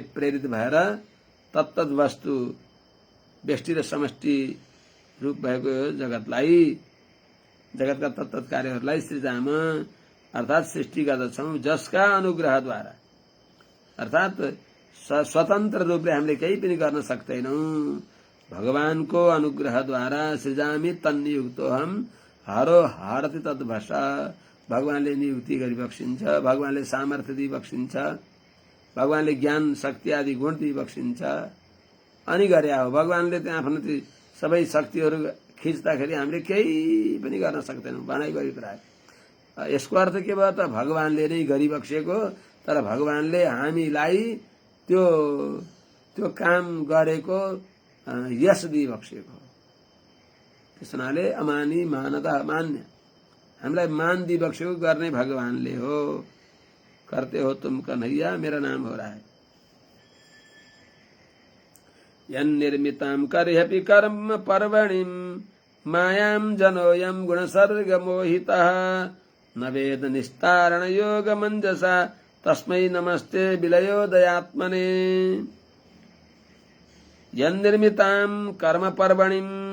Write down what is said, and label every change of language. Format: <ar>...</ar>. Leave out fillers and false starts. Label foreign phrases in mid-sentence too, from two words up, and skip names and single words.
<ne>प्रेरित भएर तत्तत वस्तु व्यष्टि र समष्टि रूप भएको यो जगतलाई जगतका तत्तत कार्यहरूलाई सृजाम अर्थात सृष्टि गर्दछौं जसका अनुग्रहद्वारा अर्थात स्वतन्त्र रूपले हामीले केही पनि गर्न सक्दैनौं भगवानको अनुग्रहद्वारा सृजामि</ne> <sa>तन्नियुक्तोहम हरो हरति तद्भषा</sa> <ne>भगवानले नियुक्ति गरी बक्सिन्छ भगवानले सामर्थ्य दिई बक्सिन्छ भगवानले ज्ञान शक्ति आदि गुण दिई बक्सिन्छ अनि गरे हो भगवानले त्यहाँ आफ्नो ती सबै शक्तिहरू खिच्दाखेरि हामीले केही पनि गर्न सक्दैनौं भनाइ गरेको कुरा यसको अर्थ के भयो त भगवानले नै गरी बक्सेको तर भगवानले हामीलाई त्यो त्यो काम गरेको यश दिई बक्सेको त्यसनाले</ne> <sa>अमानी मानदा मान्य</sa> <ne>हामीलाई मान दिई बक्सेको गर्ने भगवानले हो</ne> <hi>करते हो तुम कन्हैया मेरा नाम हो रहा है</hi> <sa>यन्निर्मितां कर्ह्यपि कर्म पर्वणिं मायां जनोऽयं गुणसर्ग मोहितः न वेद निस्तारण योग मंजसा तस्मै नमस्ते विलयोदयात्मने यन्निर्मितां कर्म पर्वणिं</sa>